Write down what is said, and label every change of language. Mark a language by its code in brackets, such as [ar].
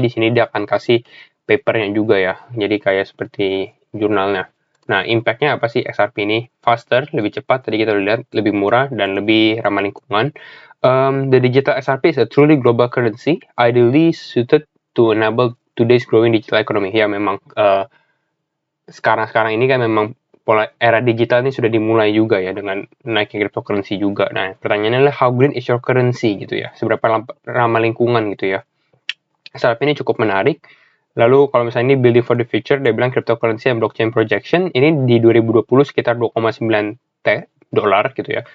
[id] Di sini dia akan kasih papernya juga ya. Jadi kayak seperti jurnalnya. Nah, impact-nya apa sih XRP ini? Faster, lebih cepat, tadi kita lihat, lebih murah, dan lebih ramah lingkungan. [en] The digital XRP is a truly global currency, ideally suited to enable today's growing digital economy. [id] Ya, memang sekarang ini kan memang pola era digital ini sudah dimulai juga ya dengan naiknya cryptocurrency juga. Nah, pertanyaannya adalah [en] how green is your currency [id] gitu ya. Seberapa ramah lingkungan gitu ya. XRP ini cukup menarik. Lalu kalau misalnya ini [en] building for the future, [id] dia bilang [en] cryptocurrency and blockchain projection, [id] ini di 2020 sekitar 2,9 dolar gitu ya.